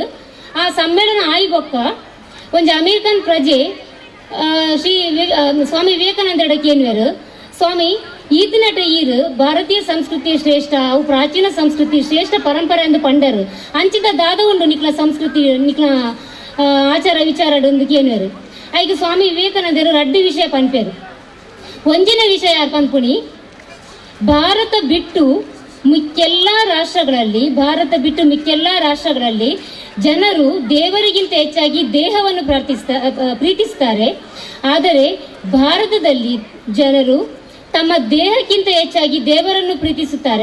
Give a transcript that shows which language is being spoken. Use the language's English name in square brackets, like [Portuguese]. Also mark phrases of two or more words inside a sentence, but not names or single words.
[Tulu] ಆ ಸಮ್ಮೇಳನ ಆಯ್ಬೊಕ್ಕ ಒಂಜಿ ಅಮೆರಿಕನ್ ಪ್ರಜೆ ಶ್ರೀ ಸ್ವಾಮಿ ವಿವೇಕಾನಂದಡಕ್ಕೆ ಏನ್ವೇರು ಸ್ವಾಮಿ ಈತನಟ ಈರು ಭಾರತೀಯ ಸಂಸ್ಕೃತಿ ಶ್ರೇಷ್ಠ ಅವು ಪ್ರಾಚೀನ ಸಂಸ್ಕೃತಿ ಶ್ರೇಷ್ಠ ಪರಂಪರೆ ಎಂದು ಪಂಡರು ಅಂಚಿದ ದಾದ ಉಂಡು ನಿಕ್ಲ ಸಂಸ್ಕೃತಿ ನಿಕ್ಲ ಆಚಾರ ವಿಚಾರಡು ಏನ್ವೇರು ಐಗ ಸ್ವಾಮಿ ವಿವೇಕಾನಂದರು ರಡ್ಡು ವಿಷಯ ಪನ್ಪೇರು. ಒಂಜಿನ ವಿಷಯ ಯಾರು ಪನ್ಪುಣಿ [Kannada] ಭಾರತ ಬಿಟ್ಟು ಮಿಕ್ಕೆಲ್ಲ ರಾಷ್ಟ್ರಗಳಲ್ಲಿ ಜನರು ದೇವರಿಗಿಂತ ಹೆಚ್ಚಾಗಿ ದೇಹವನ್ನು ಪ್ರೀತಿಸ್ತಾರೆ. ಆದರೆ ಭಾರತದಲ್ಲಿ ಜನರು ತಮ್ಮ ದೇಹಕ್ಕಿಂತ ಹೆಚ್ಚಾಗಿ ದೇವರನ್ನು ಪ್ರೀತಿಸುತ್ತಾರೆ.